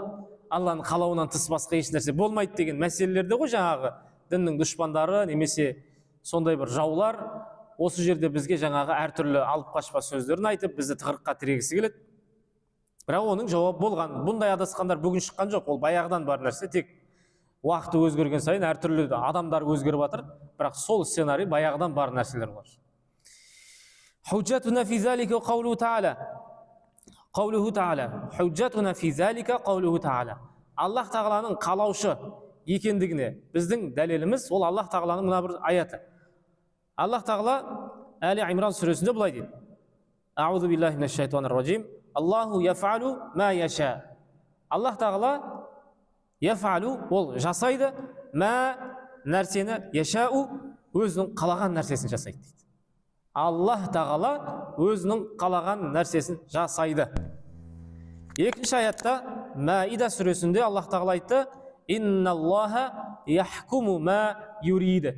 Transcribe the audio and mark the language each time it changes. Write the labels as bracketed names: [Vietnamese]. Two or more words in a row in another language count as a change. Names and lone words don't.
[Kazakh] Алланың қалауынан тыс басқа еш нәрсе болмайды деген мәселелерде ғой жаңағы діннің дұшпандары немесе сондай бір жаулар осы жерде бізге жаңағы әртүрлі алып қашпа сөздерін айтып бізді тығырыққа тірегісі келеді. Бірақ оның жауабы болған. Бұндай адасқандар бүгін шыққан жоқ, ол баяғыдан бар нәрсе, тек уақыты өзгерген сайын әртүрлі адамдар өзгеріп жатыр, бірақ сол сценарий баяғыдан бар нәрселер бар. [Arabic] حجتنا في ذلك قوله تعالى. قوله تعالى. حجتنا في ذلك قوله تعالى. [Kazakh] Аллах тағаланың қалаушы екендігіне біздің дәлеліміз ол Аллах тағаланың мына бір аяты. Аллах тағала Али Имран сүресінде былай дейді: [Arabic] أعوذ بالله من الشيطان الرجيم. الله يفعل ما يشاء. [Kazakh] Аллах тағала яфалу ол жасайды, ма нәрсені, яшау өзінің қалаған нәрсесін жасайды дейді. Аллах тағала өзінің қалаған нәрсесін жасайды. Екінші аятта Маида сүресінде Аллах тағала айтты: [Arabic] إن الله يحكم ما يريد.